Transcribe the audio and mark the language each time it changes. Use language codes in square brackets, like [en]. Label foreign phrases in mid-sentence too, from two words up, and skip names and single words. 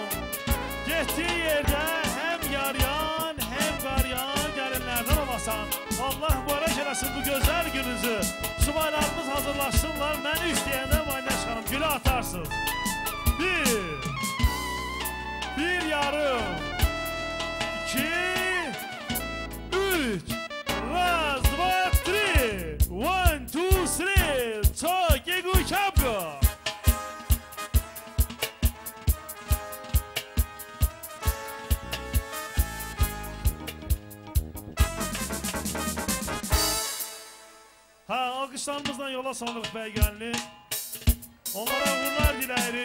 [az] Getdiyi yerdə həm yaryan, həm qaryan gəlinlərdən olasan. Allah mübarək eləsin bu gözəl gününüzü. Subaylarımız hazırlaşsınlar, məni istəyəndə Maynaş xanım gülü atarsınız. Bir yarım, 2, 3. [ru] Раз, два, три! 1, 2, 3! Так, ego kapı! [az] Alkışlarımızla yola salırıq bəygənli. Onlara uğurlar diləyirik.